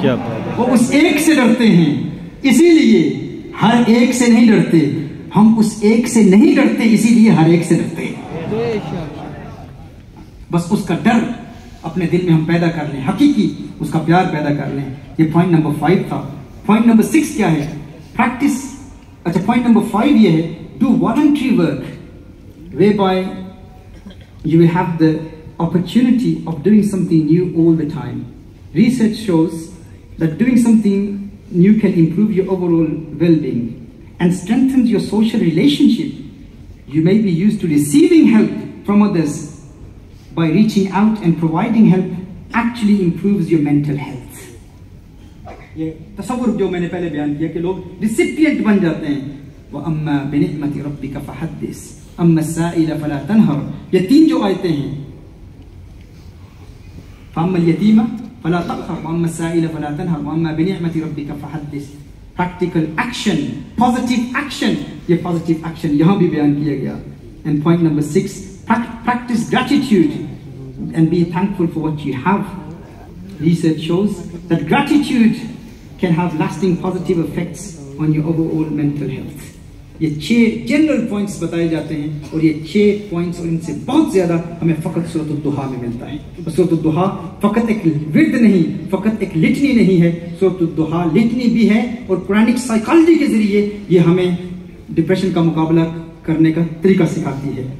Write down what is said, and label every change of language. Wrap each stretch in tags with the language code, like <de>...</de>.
<ur>کیا وہ اس ایک سے ڈرتے ہیں، اسی لیے ہر ایک سے نہیں ڈرتے. ہم اس ایک سے نہیں ڈرتے، اسی لیے ہر ایک سے ڈرتے ہیں. بس اس کا ڈر اپنے دل میں ہم پیدا کر لیں، حقیقی اس کا پیار پیدا کر لیں. یہ پوائنٹ نمبر 5 تھا. پوائنٹ نمبر 6 کیا ہے؟ پریکٹس. اچھا، پوائنٹ نمبر 5 یہ ہے</ur> <en>Do voluntary work whereby you will have the opportunity of doing something new all the time. Research shows that doing something new can improve your overall well-being and strengthens your social relationship. You may be used to receiving help from others. By reaching out and providing help actually improves your mental health.</en> <ur>یہ تصور جو میں نے پہلے بیان کیا کہ لوگ ریسیپینٹ بن جاتے ہیں.</ur> <ar>وَأَمَّا بِنِعْمَةِ رَبِّكَ فَحَدِّثْ اما السائل فلا تنہر.</ar> <ur>یہ 3 جو آیتیں ہیں،</ur> <ar>فاما الیتیم فلا تقہر واما السائل فلا تنہر واما بنعمت ربک فحدث.</ar> <ur>پریکٹیکل ایکشن، پازیٹیو ایکشن، یہ پازیٹیو ایکشن یہاں بھی بیان کیا گیا.</ur> <en>And point number 6 practice gratitude and be thankful for what you have. Research shows that gratitude can have lasting positive effects on your overall mental health.</en> <ur>یہ 6 general points بتائے جاتے ہیں، اور یہ 6 پوائنٹس اور ان سے بہت زیادہ ہمیں فقط سورۃ الضحیٰ میں ملتا ہے. سورۃ الضحیٰ فقط ایک ورد نہیں، فقط ایک لٹنی نہیں ہے. سورۃ الضحیٰ لٹنی بھی ہے، اور قرآنک سائیکالوجی کے ذریعے یہ ہمیں ڈپریشن کا مقابلہ کرنے کا طریقہ سکھاتی ہے.</ur>